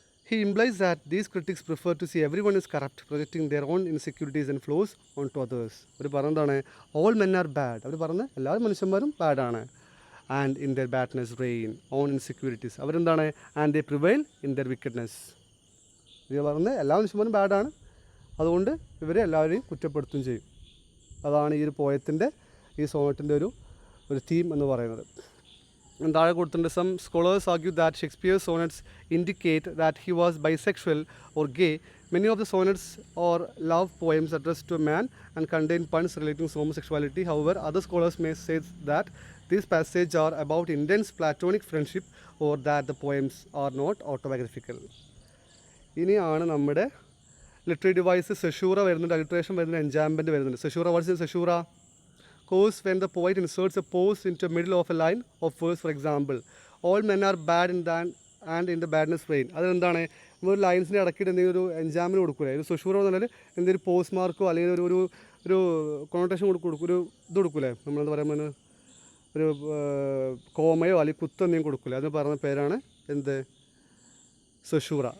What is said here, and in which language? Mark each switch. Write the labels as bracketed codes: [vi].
[en] He implies that these critics prefer to see everyone is corrupt, projecting their own insecurities and flaws onto others. [ml] അവർ പറഞ്ഞതാണ് [en] all men are bad. [ml] അവർ പറഞ്ഞത് എല്ലാവരും മനുഷ്യന്മാരും ബാഡാണ്. [en] And in their badness reign, own insecurities. [ml] അവരെന്താണ്? [en] And they prevail in their wickedness. [ml] ഇത് പറഞ്ഞത് എല്ലാ മനുഷ്യന്മാരും ബാഡാണ്, അതുകൊണ്ട് ഇവരെ എല്ലാവരെയും കുറ്റപ്പെടുത്തുകയും ചെയ്യും. അതാണ് ഈ ഒരു പോയത്തിൻ്റെ, ഈ സോണറ്റിൻ്റെ ഒരു തീം എന്ന് പറയുന്നത്. താഴെ കൊടുത്തിട്ടുണ്ട്. [en] Some scholars argue that Shakespeare's sonnets indicate that he was bisexual or gay. Many of the sonnets are love poems addressed to a man and contain puns relating to homosexuality. However, other scholars may say that these passages are about intense platonic friendship or that the poems are not autobiographical. [ml] ഇനിയാണ് നമ്മുടെ literary device. സെഷൂറ വരുന്നുണ്ട്, alliteration വരുന്നുണ്ട്, എൻജാംമെൻറ്റ് വരുന്നുണ്ട്. [en] Caesura, what's in caesura? Course when the poet inserts a pause into the middle of a line of verse. For example, all men are bad and in the badness reign. [ml] അതെന്താണ്? നമ്മൾ ലൈൻസിൻ്റെ ഇടയ്ക്കിട്ട് എന്തെങ്കിലും ഒരു എൻജാമിന് കൊടുക്കൂലേ? ഒരു സെഷൂറ എന്ന് പറഞ്ഞാൽ എന്തെങ്കിലും പോസ്റ്റ് മാർക്കോ അല്ലെങ്കിൽ ഒരു കൊണോട്ടേഷൻ കൊടുക്കും, ഒരു ഇത് കൊടുക്കൂലേ? നമ്മളെന്താ പറയുമ്പോൾ ഒരു കോമയോ അല്ലെങ്കിൽ കുത്തോ എന്തെങ്കിലും കൊടുക്കൂലേ? അതിന് പറഞ്ഞ പേരാണ് എന്ത്? സെഷൂറ.